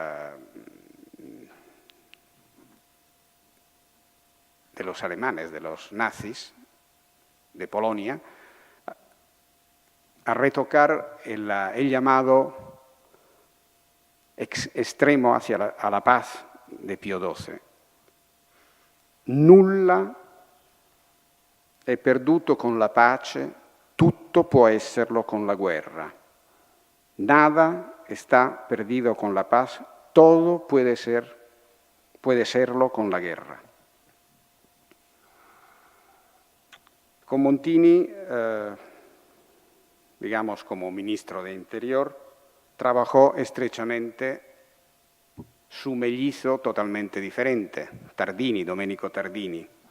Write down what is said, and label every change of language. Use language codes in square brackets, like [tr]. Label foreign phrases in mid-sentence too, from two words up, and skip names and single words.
[es] los alemanes, de los nazis de Polonia, a retocar el llamado extremo a la paz de Pío XII. [it] Nulla è perduto con la pace, tutto può esserlo con la guerra. [es] Nada está perdido con la paz, todo puede serlo con la guerra. Con Montini, digamos como ministro de Interior, trabajó estrechamente su mellizo totalmente diferente, Domenico Tardini.